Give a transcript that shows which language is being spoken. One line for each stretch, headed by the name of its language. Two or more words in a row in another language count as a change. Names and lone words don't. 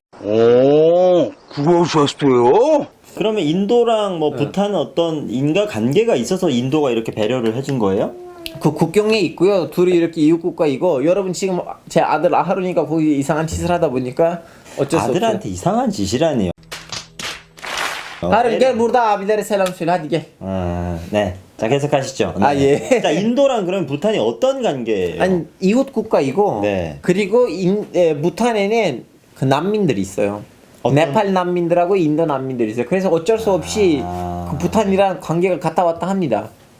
Korean: 오, 그러셨어요? 그러면 인도랑 네. 뭐 부탄은 어떤 인과 관계가 있어서 인도가 이렇게 배려를 해준 거예요? 그 국경에 있고요. 둘이 이렇게 이웃국가이고 여러분 지금 제 아들 아하론이가 거기 이상한 짓을 하다 보니까 어쩔 수 없어요. 아들한테 이상한 짓이라니요.
Turkish: 하론 gel burada abilere selam söyle hadi gel.
Korean: 네. 자, 계속하시죠. 네. 아, 예. 자, 인도랑 그럼 부탄이 어떤 관계예요? 아니 이웃 국가이고 네. 그리고 부탄에는 그 난민들이 있어요. 어떤- 네팔 난민들하고 인도 난민들이 있어요. 그래서 어쩔 수 없이 그 부탄이랑 관계가 갔다 왔다 합니다.